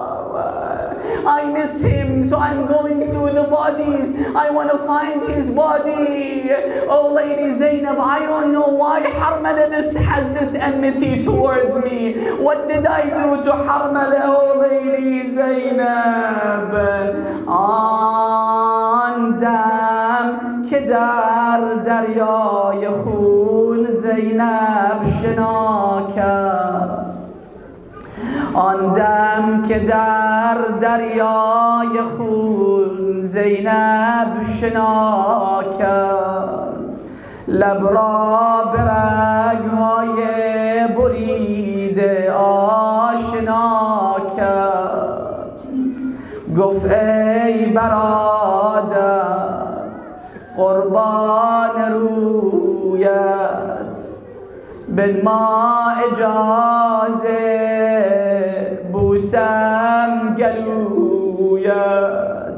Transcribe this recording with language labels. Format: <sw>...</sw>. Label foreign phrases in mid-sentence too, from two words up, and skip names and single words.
<en>I miss him, so I'm going through the bodies. I want to find his body. Oh, Lady Zainab, I don't know why Harmala has this enmity towards me. What did I do to Harmala, oh Lady Zainab?</en> <fa>آن دم که در دریای خون زینب شنا ک. آن دم که در دریای خون زینب شنا کرد لب را به رگ‌های برید دیده آشنا کرد، گفت ای برادر قربان رویت، بنما اجازه بوسم گلویت.</fa>